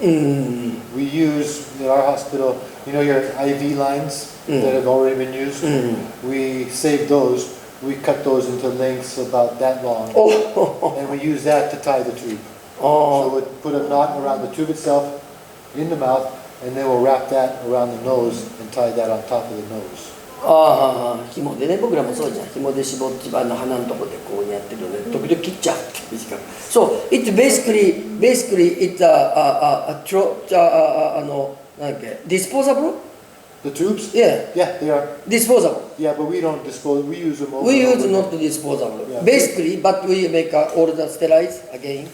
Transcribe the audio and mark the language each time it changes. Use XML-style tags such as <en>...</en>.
<en>We use in our hospital, you know, your IV lines that have already been used. We save those. We cut those into lengths about that long, and we use that to tie the tube. So we put a knot around the tube itself in the mouth, and then we'll wrap that around the nose and tie that on top of the nose.</en> <ja>紐でね、僕らもそうじゃん。紐で絞って鼻のとこでこうやってるので、時々切っちゃう短く。</ja> <en>So it's basically it's</en> <ja>なんだっけ</ja> <en>disposable? The tubes? Yeah, Yeah, they are. disposable. Yeah, but we don't dispose. We use them over. We and use over. not disposable. Yeah. Basically, but we make all the sterilize again.</en>